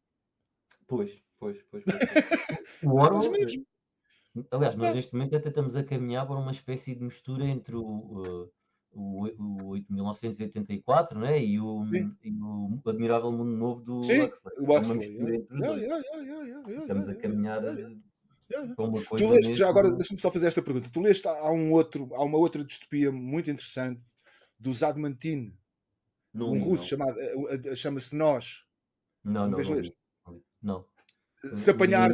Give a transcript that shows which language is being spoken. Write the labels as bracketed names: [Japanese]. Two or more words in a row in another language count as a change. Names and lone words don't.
[Portuguese] Pois. O Mas Orwell, mesmo, aliás, nós pá, neste momento até estamos a caminhar para uma espécie de mistura entre o 1984, né? sim, E o Admirável Mundo Novo do sim, Huxley. o É uma Huxley, mistura entre os [English] yeah, [Portuguese] dois. [English] yeah, yeah, yeah, yeah, [Portuguese] E [English] yeah, yeah, [Portuguese] estamos a [English] yeah, [Portuguese] caminhar [English] yeah, yeah, yeah. [Portuguese] para uma Tu coisa leste já agora, mesmo. deixa-me só fazer esta pergunta. Tu leste, há uma outra distopia muito interessante do Zagmantin, Não um li, russo não. chamado, chama-se Nós. Não, Uma não, vez não li. leste? Não li. Não. Se Li.